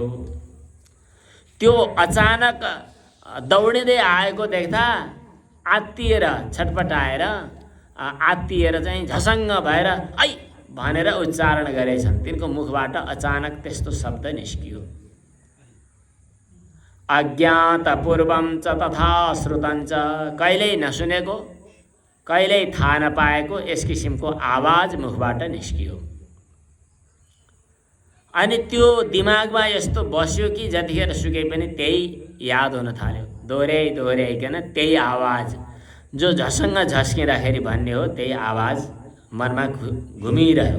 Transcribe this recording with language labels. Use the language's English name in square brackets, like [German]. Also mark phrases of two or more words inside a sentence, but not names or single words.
[Nepali] त्यो अचानक दौडिँदै आएको देख्दा आत्तिएर छटपटाएर आत्तिएर चाहिँ झसङ्ग भएर ऐ भनेर उच्चारण गरेछन्। तिनको मुखबाट अचानक त्यस्तो शब्द निस्कियो। [Sanskrit] अज्ञातपूर्वं च तथा श्रुतं च, [Nepali] कहिल्यै नसुनेको कहिल्यै थाहा नपाएको यस किसिमको आवाज मुखबाट निस्कियो। अनि त्यो दिमागमा यस्तो बस्यो कि जतिखेर सुके पनि त्यही याद हुन थाल्यो। दोहोऱ्याइकन त्यही आवाज जो झसङ्ग झस्किँदाखेरि भन्ने हो त्यही आवाज मनमा घुमिरह्यो।